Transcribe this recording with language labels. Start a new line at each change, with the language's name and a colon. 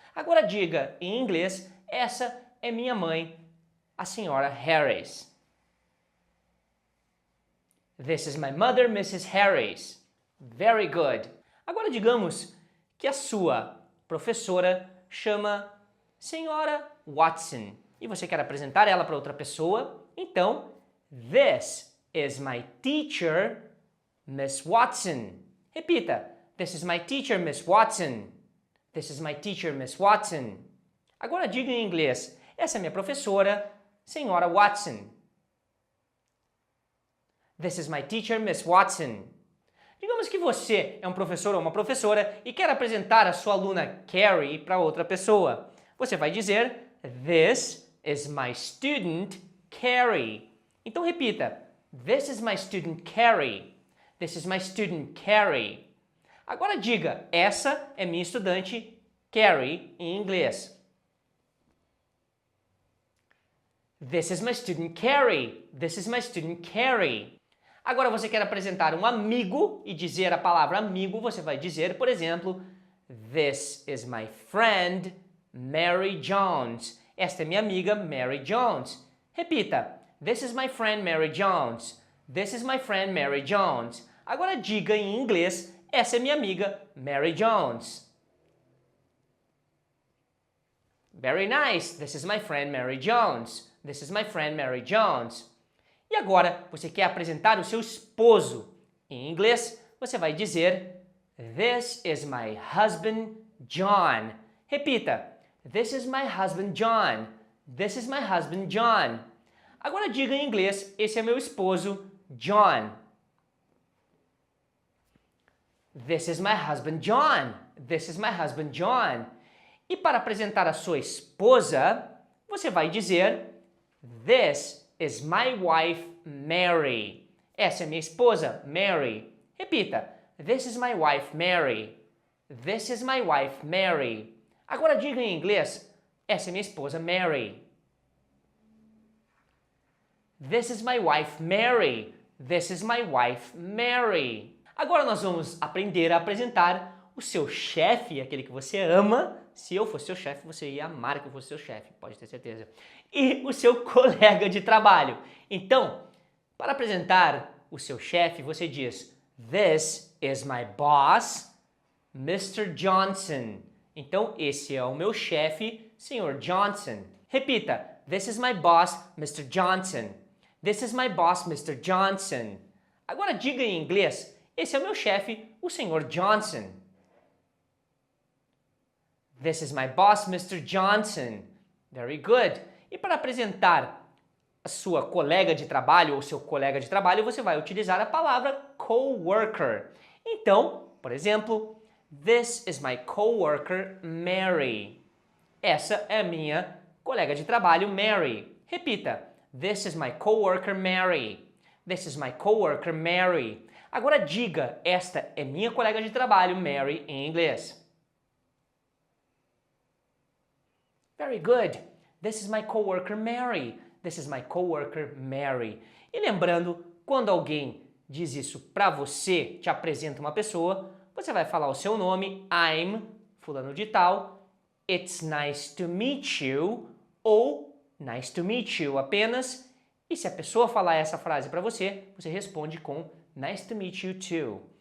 Portuguese: Agora diga em inglês, essa é minha mãe, a senhora Harris.
English: This is my mother, Mrs. Harris. Very good.
Portuguese: Agora digamos que a sua professora chama senhora Watson e você quer apresentar ela para outra pessoa. Então,
English: this is my teacher, Miss Watson.
Portuguese: Repita.
English: This is my teacher, Miss Watson. This is my teacher, Miss Watson.
Portuguese: Agora diga em inglês. Essa é minha professora, senhora Watson.
English: This is my teacher, Miss Watson.
Portuguese: Digamos que você é um professor ou uma professora e quer apresentar a sua aluna Carrie para outra pessoa. Você vai dizer,
English: this is my student Carrie.
Portuguese: Então repita,
English: this is my student Carrie. This is my student Carrie.
Portuguese: Agora diga, essa é minha estudante Carrie em inglês.
English: This is my student Carrie. This is my student Carrie.
Portuguese: Agora você quer apresentar um amigo e dizer a palavra amigo, você vai dizer, por exemplo,
English: this is my friend Mary Jones.
Portuguese: Esta é minha amiga Mary Jones. Repita,
English: this is my friend Mary Jones. This is my friend Mary Jones.
Portuguese: Agora diga em inglês, essa é minha amiga Mary Jones.
English: Very nice. This is my friend Mary Jones. This is my friend Mary Jones.
Portuguese: E agora, você quer apresentar o seu esposo. Em inglês, você vai dizer,
English: this is my husband, John.
Portuguese: Repita,
English: this is my husband, John. This is my husband, John.
Portuguese: Agora diga em inglês, esse é meu esposo, John.
English: This is my husband, John. This is my husband, John.
Portuguese: E para apresentar a sua esposa, você vai dizer,
English: this is my wife, Mary.
Portuguese: Essa é minha esposa, Mary. Repita.
English: This is my wife, Mary. This is my wife, Mary.
Portuguese: Agora diga em inglês. Essa é minha esposa, Mary.
English: This is my wife, Mary. This is my wife, Mary.
Portuguese: Agora nós vamos aprender a apresentar o seu chefe, aquele que você ama. Se eu fosse seu chefe, você ia amar que eu fosse seu chefe, pode ter certeza. E o seu colega de trabalho. Então, para apresentar o seu chefe, você diz,
English: this is my boss, Mr. Johnson.
Portuguese: Então, esse é o meu chefe, Sr. Johnson. Repita,
English: this is my boss, Mr. Johnson. This is my boss, Mr. Johnson.
Portuguese: Agora diga em inglês, esse é o meu chefe, o Sr. Johnson.
English: This is my boss, Mr. Johnson. Very good.
Portuguese: E para apresentar a sua colega de trabalho ou seu colega de trabalho, você vai utilizar a palavra coworker. Então, por exemplo,
English: this is my coworker, Mary.
Portuguese: Essa é a minha colega de trabalho, Mary. Repita.
English: This is my coworker, Mary. This is my coworker, Mary.
Portuguese: Agora diga, esta é minha colega de trabalho, Mary, em inglês.
English: Very good. This is my coworker Mary. This is my coworker Mary.
Portuguese: E lembrando, quando alguém diz isso para você, te apresenta uma pessoa, você vai falar o seu nome, I'm fulano de tal,
English: it's nice to meet you,
Portuguese: ou
English: nice to meet you apenas.
Portuguese: E se a pessoa falar essa frase para você, você responde com
English: nice to meet you too.